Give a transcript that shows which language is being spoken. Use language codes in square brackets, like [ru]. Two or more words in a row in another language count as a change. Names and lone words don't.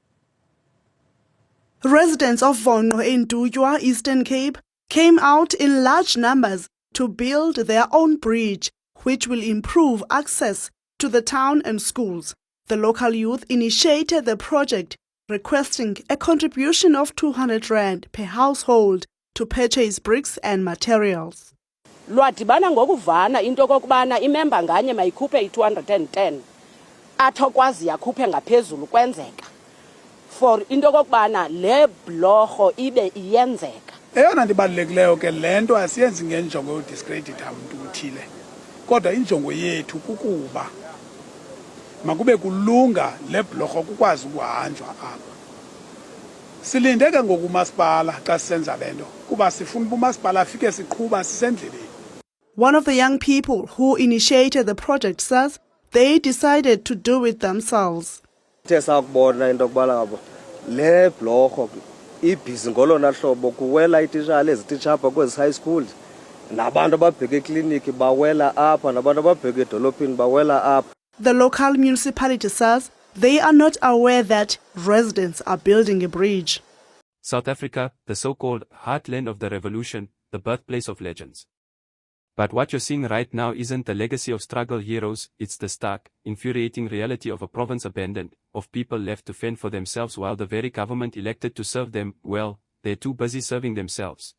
[en] Residents of Vono in Dudra, Eastern Cape, came out in large numbers to build their own bridge, which will improve access to the town and schools. The local youth initiated the project, requesting a contribution of 200 rand per household to purchase bricks and materials. [xh] Lwadibana ngokuvana into kokubana imemba nganye mayikhuphe i210 athokwazi yakhuphe ngaphezulu kwenzeka for into kokubana le blorho ibe iyenzeka. Eyona ndibalulekileyo ke lento asiyenzi ngenjongo yodiscredit umuntu uthile. Kodwa injongo yethu kukuba makube kulunga le blorho kukwazi ukuhanjwa apha. Silinde ke ngoku umasipala xa sisenza lento kuba sifuna umasipala afike siqhuba sisendleleni. [en] One of the young people who initiated the project says they decided to do it themselves. [xh] Sakubona into kubala ngabo le blorho ibhizi ngolona hlobo kuwela ititshala ezititsha apha kwezi [en] high school [xh] nabantu ababheke ekliniki bawela apha nabantu ababheke edolophini bawela apha. [en] The local municipality says they are not aware that residents are building a bridge. South Africa, the so-called heartland of the revolution, the birthplace of legends. But what you're seeing right now isn't the legacy of struggle heroes, it's the stark, infuriating reality of a province abandoned, of people left to fend for themselves while the very government elected to serve them, well, they're too busy serving themselves.